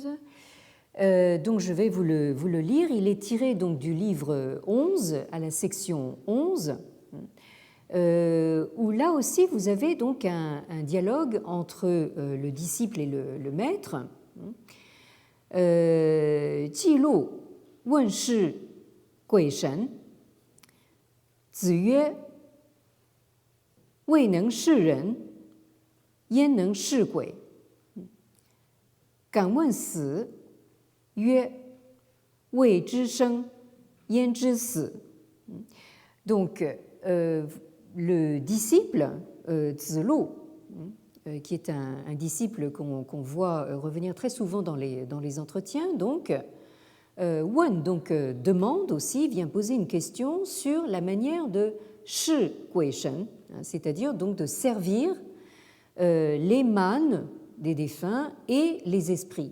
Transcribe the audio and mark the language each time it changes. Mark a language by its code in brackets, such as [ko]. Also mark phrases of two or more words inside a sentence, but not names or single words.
[fr] Donc je vais vous le lire. Il est tiré donc du livre 11 à la section 11, où là aussi vous avez donc un dialogue entre le disciple et le maître. [zh] 季路问事鬼神，子曰未能视人焉能视鬼？敢问死，曰：未知生，焉知死？ [fr] Donc, le disciple Zi-Lu, qui est un disciple qu'on voit revenir très souvent dans les entretiens, donc, Wen donc, demande aussi, vient poser une question sur la manière de [zh] 事鬼神, [fr] c'est-à-dire donc de servir les mânes des défunts et les esprits.